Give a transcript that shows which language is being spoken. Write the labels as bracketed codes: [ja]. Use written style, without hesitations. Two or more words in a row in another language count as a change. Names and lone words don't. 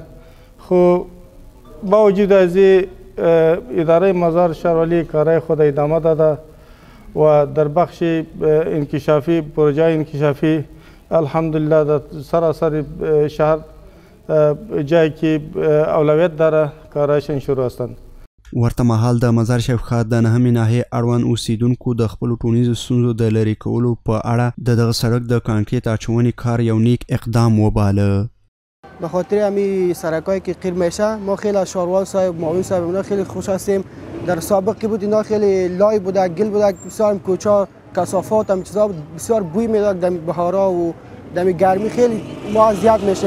[fa] خب با وجود از اداره مزار شهروالی کارهای خود ادامه داده و در بخش انکشافی پروژه انکشافی الحمدلله در سراسر شهر جایی که اولویت داره کارهایشان شروع هستند. [ps] ورته مهال د مزار شریف ښار د نهمې ناحیې اړوند اوسیدونکو د خپلو ټولنیزو ستونزو د لرې کولو په اړه د دغه سړک د کانکریټ اچونې کار یو نیک اقدام وباله. [fa] به خاطر همین سرکایی که قیر میشه ما خیلی از شهروال صاحب معاون صاحب اینا خیلی خوش هستیم. در سابقی بود اینا خیلی لای بوده، گل بوده، بسیار کوچا کثافات هم چیزا بسیار بوی میداد. دم بهارا و دم گرمی خیلی ما اذیت میشیم.